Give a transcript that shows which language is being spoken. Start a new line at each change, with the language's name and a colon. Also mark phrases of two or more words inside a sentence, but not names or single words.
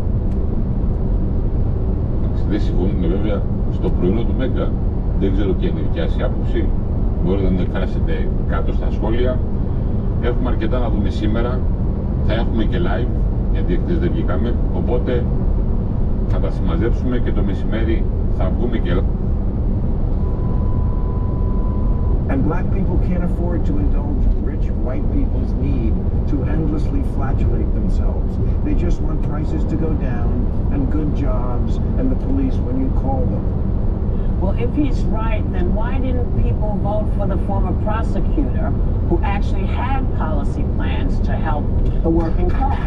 Greek: Δεν συμφωνούμε βέβαια στο πρωινό του Μέγκα. Δεν ξέρω ποια είναι η δικιά σας άποψη. Μπορείτε να την εκφράσετε κάτω στα σχόλια. Έχουμε αρκετά να δούμε σήμερα. Θα έχουμε και live, γιατί χτες δεν βγήκαμε. Οπότε θα τα συμμαζέψουμε και το μεσημέρι θα βγούμε και live.
English: And black people can't afford to indulge rich white people's need to endlessly flagellate themselves. They just want prices to go down and good jobs and the police when you call them. Well, if he's right, then why didn't people vote for the former prosecutor who actually had policy plans to help the working class?